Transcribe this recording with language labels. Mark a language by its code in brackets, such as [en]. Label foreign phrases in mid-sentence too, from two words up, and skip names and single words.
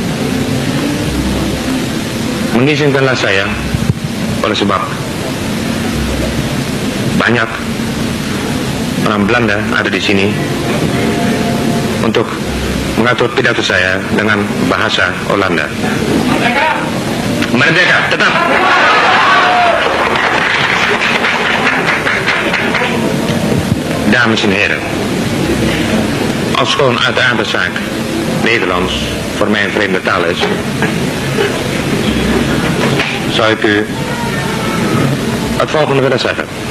[id] Mengizinkanlah saya, oleh sebab banyak orang Belanda ada di sini, untuk mengatur pidato saya dengan bahasa Holanda. Merdeka, tetap. [nl] Dames en heren, ofschoon uit de aardzaak Nederlands voor mij een vreemde taal is, zou ik u het volgende willen zeggen.